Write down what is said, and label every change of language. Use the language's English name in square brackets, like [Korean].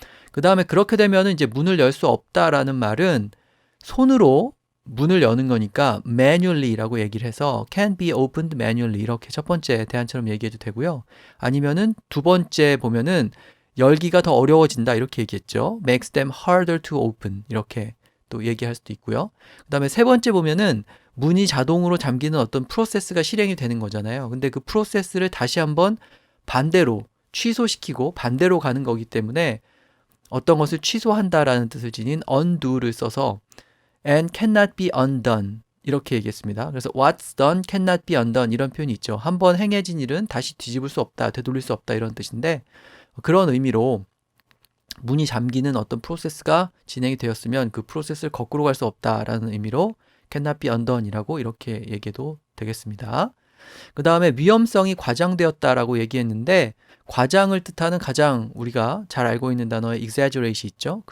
[Korean] 그 다음에 그렇게 되면 이제 문을 열 수 없다라는 말은 손으로 문을 여는 거니까 manually라고 얘기를 해서 [English] can be opened manually [Korean] 이렇게 첫 번째 대안처럼 얘기해도 되고요. 아니면은 두 번째 보면은 열기가 더 어려워진다 이렇게 얘기했죠. [English] makes them harder to open [Korean] 이렇게 또 얘기할 수도 있고요. 그 다음에 세 번째 보면은 문이 자동으로 잠기는 어떤 프로세스가 실행이 되는 거잖아요. 근데 그 프로세스를 다시 한번 반대로 취소시키고 반대로 가는 거기 때문에 어떤 것을 취소한다라는 뜻을 지닌 undo를 써서 [English] and cannot be undone [Korean] 이렇게 얘기했습니다. 그래서 [English] what's done cannot be undone [Korean] 이런 표현이 있죠. 한번 행해진 일은 다시 뒤집을 수 없다, 되돌릴 수 없다 이런 뜻인데 그런 의미로 문이 잠기는 어떤 프로세스가 진행이 되었으면 그 프로세스를 거꾸로 갈 수 없다라는 의미로 [English] cannot be undone [Korean] 이라고 이렇게 얘기해도 되겠습니다. 그 다음에 위험성이 과장되었다라고 얘기했는데 과장을 뜻하는 가장 우리가 잘 알고 있는 단어의 exaggeration 있죠.